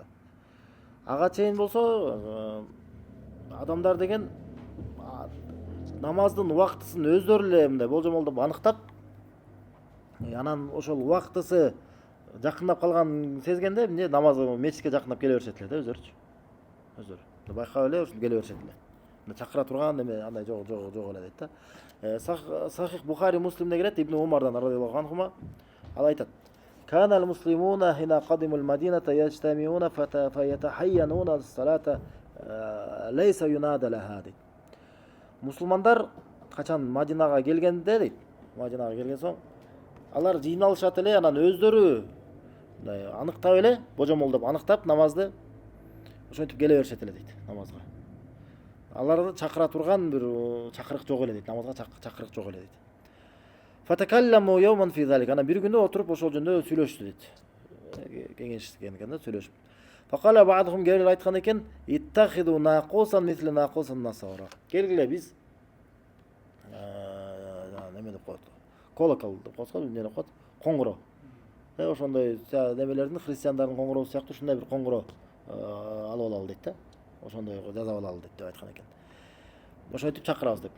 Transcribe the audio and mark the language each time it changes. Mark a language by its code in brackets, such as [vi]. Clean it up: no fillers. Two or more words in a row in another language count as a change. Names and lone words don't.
[ky] Ага чейин болсо адамдар деген намаздын убактысын өздөрү эле мындай болжомолдоп аныктап, анан ошол убактысы жакындап калганын сезгенде эмне намаз мечитке жакындап келе беришет эле да өздөрү. Байкап эле ушинтип келе беришет эле. Чакыра турган эме андай жок эле дейт да. Сахих Бухари Муслимде келет, Ибн Умардан [ar] رضي الله عنهما. [ky] Ал айтат: [ar] "كان المسلمون حين قدموا المدينة يجتمعون فيتحينون الصلاة ليس ينادى لها." [ky] Мусулмандар качан Мадинага келгенде дейт, Мадинага келген соң алар жыйналышат эле, анан өздөрү мындай аныктап эле, божомолдоп аныктап намазды ошентип келе беришет эле дейт намазга. Аларды чакыра турган бир чакырык жок эле дейт, намазга чакырык жок эле дейт. [ar] فتكلموا يوما في ذلك. [ky] Анан бир күндө отуруп ошол жөнүндө сүйлөштү дейт. Кеңешкен экен да, сүйлөшүп. [ar] فقال بعضهم [ky] гелер айткан экен: [ar] "اتخذوا ناقوسا مثل ناقوس النصارى." [ky] Келгиле биз неме деп коет? Колокол деп коет, эмне деп коет? Коңгуроо. Ошондой немелердин, христиандардын коңгуроосу сыяктуу ушундай бир коңгуроо алып алалы дейт да. Ошондой жазап алалы деп айткан экен. Ошентип чакырабыз деп.